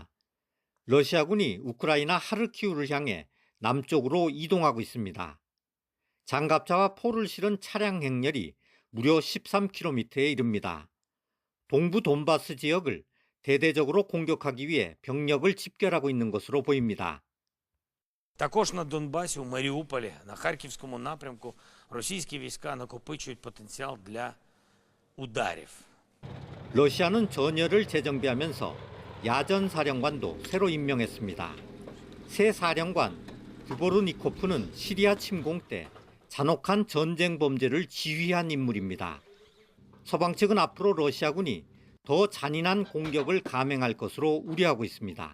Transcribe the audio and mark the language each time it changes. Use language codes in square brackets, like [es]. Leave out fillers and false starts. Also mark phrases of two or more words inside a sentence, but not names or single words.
[ko] 러시아군이 우크라이나 하르키우를 향해 남쪽으로 이동하고 있습니다. 장갑차와 포를 실은 차량 행렬이 무려 13km에 이릅니다. 동부 돈바스 지역을 대대적으로 공격하기 위해 병력을 집결하고 있는 것으로 보입니다. [uk] Також на Донбасі, у Маріуполі, на Харківському напрямку російські війська накопичують потенціал для ударів. [ko] 러시아는 전열을 재정비하면서 야전 사령관도 새로 임명했습니다. 새 사령관 드보르니코프는 시리아 침공 때 잔혹한 전쟁 범죄를 지휘한 인물입니다. 서방 측은 앞으로 러시아군이 더 잔인한 공격을 감행할 것으로 우려하고 있습니다.